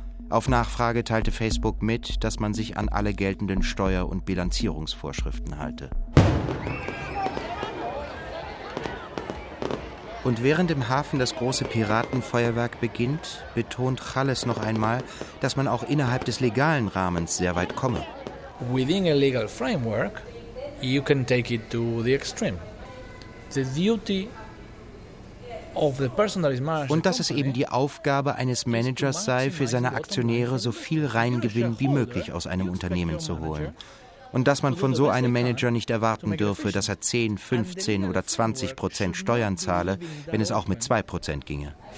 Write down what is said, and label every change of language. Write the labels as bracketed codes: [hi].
[de] Auf Nachfrage teilte Facebook mit, dass man sich an alle geltenden Steuer- und Bilanzierungsvorschriften halte. Und während im Hafen das große Piratenfeuerwerk beginnt, betont Challes noch einmal, dass man auch innerhalb des legalen Rahmens sehr weit komme. [en] Within a legal framework, you can take it to the extreme. The duty of the person that is managing. [de] Und dass es eben die Aufgabe eines Managers sei, für seine Aktionäre so viel Reingewinn wie möglich aus einem Unternehmen zu holen. Und dass man von so einem Manager nicht erwarten dürfe, dass er 10, 15 oder 20% Steuern zahle, wenn es auch mit 2% ginge.